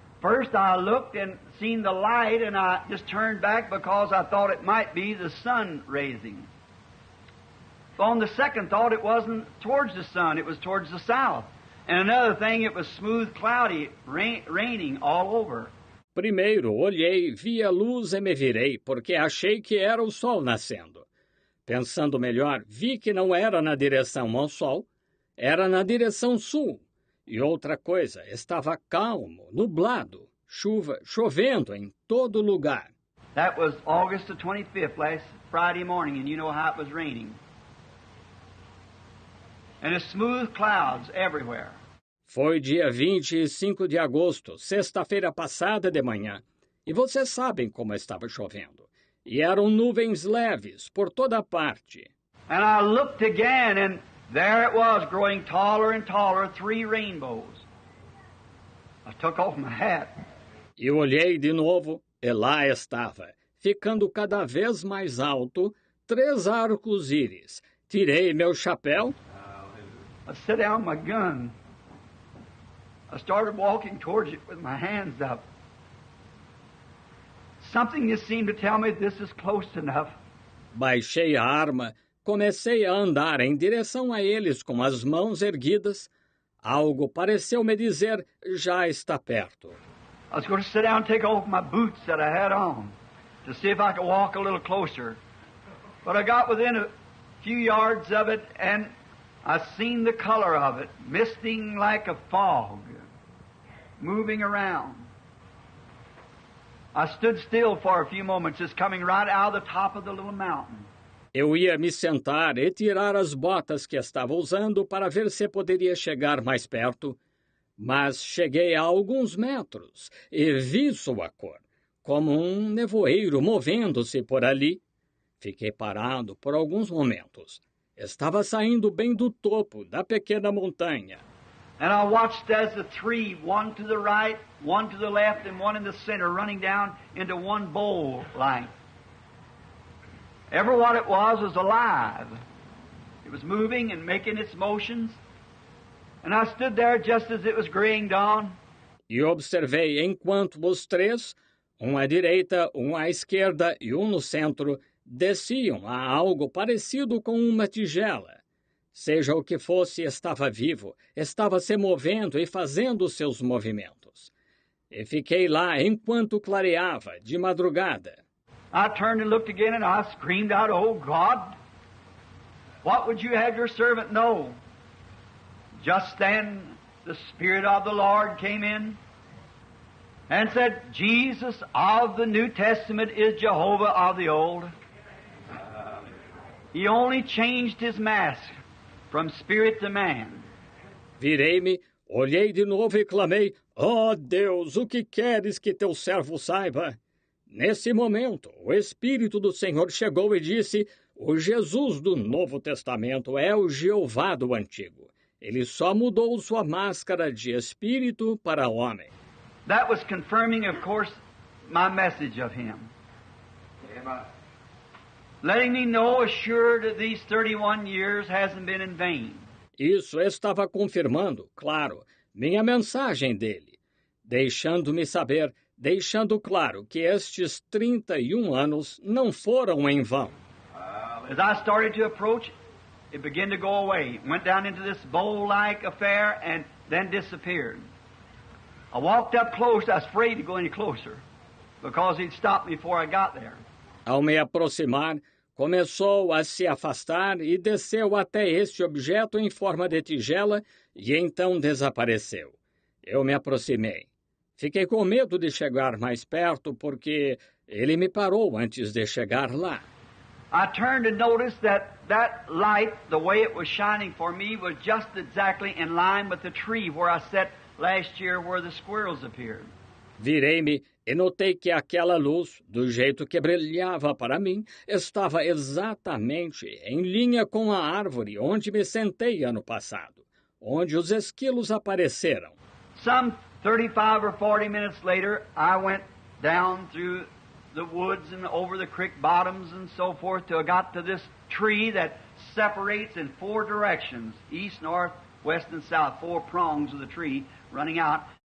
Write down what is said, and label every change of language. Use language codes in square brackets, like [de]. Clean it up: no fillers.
[en] First I looked and seen the light, and I just turned back because I thought it might be the sun raising. On the second thought, it wasn't towards the sun, it was towards the south. And another thing, it was smooth, cloudy, raining all over. [pt] Primeiro olhei, vi a luz e me virei, porque achei que era o sol nascendo. Pensando melhor, vi que não era na direção ao sol, era na direção sul. E outra coisa, estava calmo, nublado, chovendo em todo lugar. [en] That was August the 25th, last Friday morning, and you know how it was raining. And it's smooth clouds everywhere. [pt] Foi dia 25 de agosto, sexta-feira passada de manhã, e vocês sabem como estava chovendo. E eram nuvens leves por toda parte. [en] And I looked again, and there it was, growing taller and taller, 3 rainbows. I took off my hat. [pt] E olhei de novo, e lá estava, ficando cada vez mais alto, 3 arcos-íris. Tirei meu chapéu. [en] I set down my gun. I started walking towards it with my hands up. Something just seemed to tell me this is close enough. [pt] Baixei a arma, comecei a andar em direção a eles com as mãos erguidas. Algo pareceu me dizer, já está perto. [en] I was going to sit down and take off my boots that I had on to see if I could walk a little closer. But I got within a few yards of it, and I seen the color of it, misting like a fog, moving around. I stood still for a few moments, just coming right out of the top of the little mountain. [pt] Eu ia me sentar e tirar as botas que estava usando para ver se poderia chegar mais perto, mas cheguei a alguns metros e vi sua cor, como um nevoeiro movendo-se por ali. Fiquei parado por alguns momentos. Estava saindo bem do topo da pequena montanha. [en] And I watched as the 3, one to the right, one to the left, and one in the center, running down into one bowl line. Every what it was alive. It was moving and making its motions. And I stood there just as it was graying dawn. [pt] E observei enquanto os 3, um à direita, um à esquerda e um no centro, desciam a algo parecido com uma tigela. Seja o que fosse, estava vivo, estava se movendo e fazendo seus movimentos. E fiquei lá enquanto clareava, de madrugada. [en] I turned and looked again, and I screamed out, "Oh, God, what would you have your servant know?" Just then, the Spirit of the Lord came in and said, "Jesus of the New Testament is Jehovah of the Old." He only changed his mask from spirit to man. [pt] Virei-me, olhei de novo e clamei, "Oh Deus, o que queres que teu servo saiba?" Nesse momento, o Espírito do Senhor chegou e disse, o Jesus do Novo Testamento é o Jeová do Antigo. Ele só mudou sua máscara de espírito para homem. [en] That was confirming, of course, my message of him. Amen. Letting me know, assured that these 31 years hasn't been in vain. [pt] Isso estava confirmando, claro, minha mensagem dele, deixando-me saber, deixando claro que estes 31 anos não foram em vão. [en] As I started to approach, it began to go away. It went down into this bowl-like affair and then disappeared. I walked up close. I was afraid to go any closer because he'd stopped me before I got there. [pt] Ao me aproximar, começou a se afastar e desceu até este objeto em forma de tigela e então desapareceu. Eu me aproximei. Fiquei com medo de chegar mais perto porque ele me parou antes de chegar lá. [en] I turned and noticed that light, the way it was shining for me, was just exactly in line with the tree where I sat last year where the squirrels appeared. [pt] Virei-me e notei que aquela luz, do jeito que brilhava para mim, estava exatamente em linha com a árvore onde me sentei ano passado, onde os esquilos apareceram. [en] Some 35 or 40 minutes later, I went down through the woods and over the creek bottoms and so forth till I got to this tree that separates in 4 directions, east, north, west, and south, 4 prongs of the tree running out.